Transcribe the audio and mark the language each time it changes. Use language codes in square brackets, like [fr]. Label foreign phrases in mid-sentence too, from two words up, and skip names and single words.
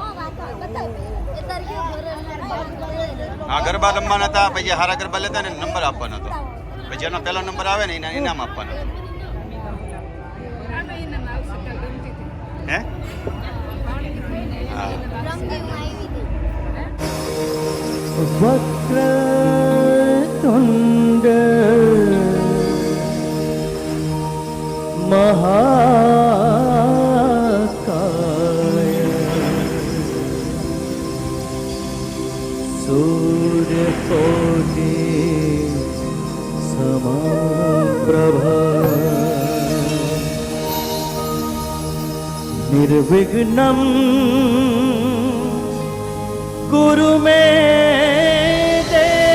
[gu] હા ગરબા રમવાના હતા પછી હારા ગરબા લેતા ને નંબર આપવાનો હતો પછી એનો પહેલો નંબર આવે ને એને ઇનામ આપવાનો હે હા [sa] वक्रतुण्ड महाकाय सूर्यकोटि समप्रभा निर्विघ्नं गुरु में दे